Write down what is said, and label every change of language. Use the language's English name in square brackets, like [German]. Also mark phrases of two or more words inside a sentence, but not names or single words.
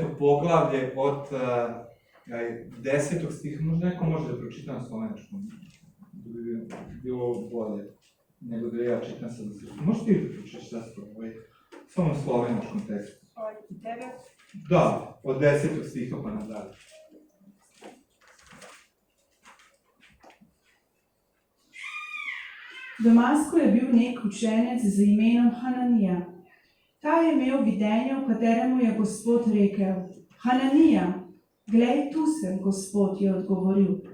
[Serbian] poglavlje od 10. stiha, možda neko može da pročita na slovenskom, da bi bilo bolje nego da ja čitam sad. Možeš ti da pročitaš sestro, samo na slovenskom tekstu. Od 9? Da, od 10. stiha pa nadalje. [Slovenian] V Damasku je bil nek učenec z imenom Hananija. Ta je imel videnje, v kateremu je Gospod rekel: Hananija, glej, tu sem, Gospod, je odgovoril.